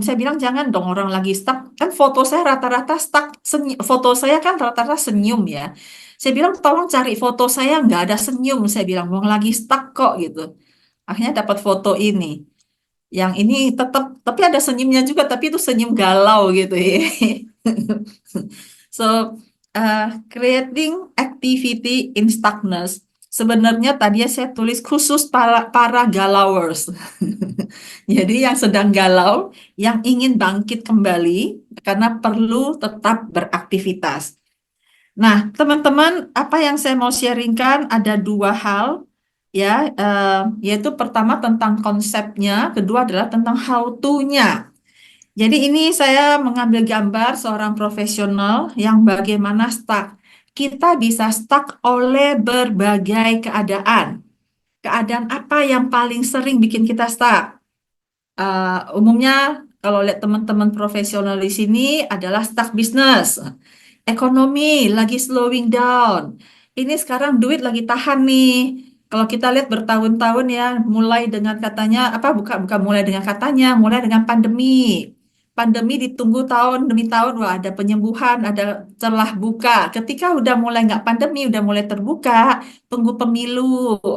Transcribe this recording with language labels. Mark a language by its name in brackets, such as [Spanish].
[Indonesian] Saya bilang jangan dong orang lagi stuck. Kan foto saya rata-rata stuck. Foto saya kan rata-rata senyum ya. Saya bilang tolong cari foto saya nggak ada senyum. Saya bilang mau lagi stuck kok gitu. Akhirnya dapat foto ini. Yang ini tetap, tapi ada senyumnya juga, tapi itu senyum galau gitu ya. [English] So, creating activity in stuckness. [Indonesian] Sebenarnya tadi saya tulis khusus para galauers. Jadi yang sedang galau, yang ingin bangkit kembali karena perlu tetap beraktivitas. Nah, teman-teman, apa yang saya mau sharingkan ada dua hal, ya, yaitu pertama tentang konsepnya, kedua adalah tentang how to-nya. Jadi ini saya mengambil gambar seorang profesional yang bagaimana stuck. Kita bisa stuck oleh berbagai keadaan. Keadaan apa yang paling sering bikin kita stuck? Umumnya kalau lihat teman-teman profesional di sini adalah stuck bisnis. Ekonomi lagi [English] slowing down. [Indonesian] Ini sekarang duit lagi tahan nih. Kalau kita lihat bertahun-tahun ya, mulai dengan katanya apa? Bukan mulai dengan katanya, mulai dengan pandemi. Pandemi ditunggu tahun demi tahun, wah ada penyembuhan, ada celah buka. Ketika udah mulai nggak pandemi, udah mulai terbuka, tunggu pemilu.